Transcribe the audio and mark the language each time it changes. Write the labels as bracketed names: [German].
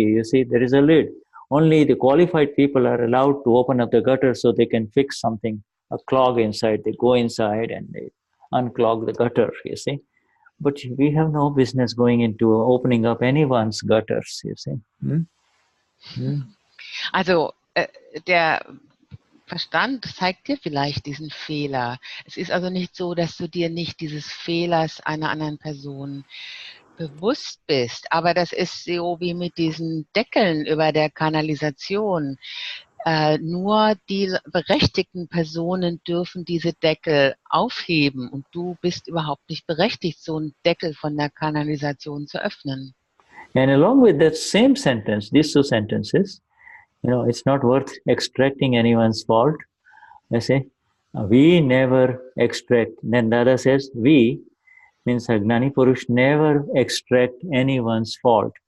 [English] You see, there is a lid. Only the qualified people are allowed to open up the gutter so they can fix something, a clog inside. They go inside and they unclog the gutter, you see. But we have no business going into opening up anyone's gutters, you see. [German] Also der Verstand zeigt dir vielleicht diesen Fehler. Es ist also nicht so, dass du dir nicht dieses Fehlers einer anderen Person bewusst bist, aber das ist so wie mit diesen Deckeln über der Kanalisation. Nur die berechtigten Personen dürfen diese Deckel aufheben und du bist überhaupt nicht berechtigt, so einen Deckel von der Kanalisation zu öffnen. [English] And along with that same sentence, these two sentences, it's not worth extracting anyone's fault. I say, we never extract. Then Dada says, we means a Gnani Purush never extract anyone's fault.